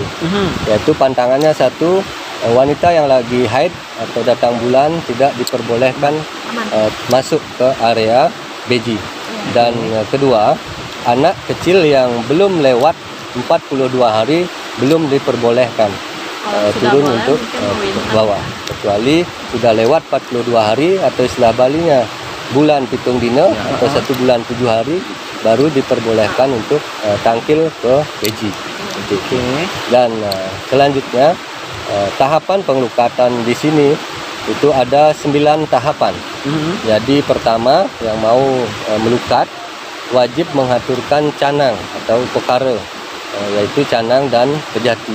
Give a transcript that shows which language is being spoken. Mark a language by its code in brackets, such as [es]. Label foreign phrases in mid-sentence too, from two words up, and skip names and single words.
[id] Yaitu pantangannya satu, wanita yang lagi haid atau datang bulan tidak diperbolehkan masuk ke area Beji. Dan kedua, anak kecil yang belum lewat 42 hari belum diperbolehkan Kalau sudah turun boleh, untuk mungkin mewinter ke bawah, kecuali sudah lewat 42 hari atau istilah Balinya bulan [ban] pitung dina [id] atau 1 bulan 7 hari baru diperbolehkan untuk tangkil ke Beji. Seperti itu. Dan selanjutnya tahapan pengelukatan di sini itu ada 9 tahapan. Jadi pertama yang mau melukat wajib menghaturkan canang atau perkara, yaitu canang dan kejati.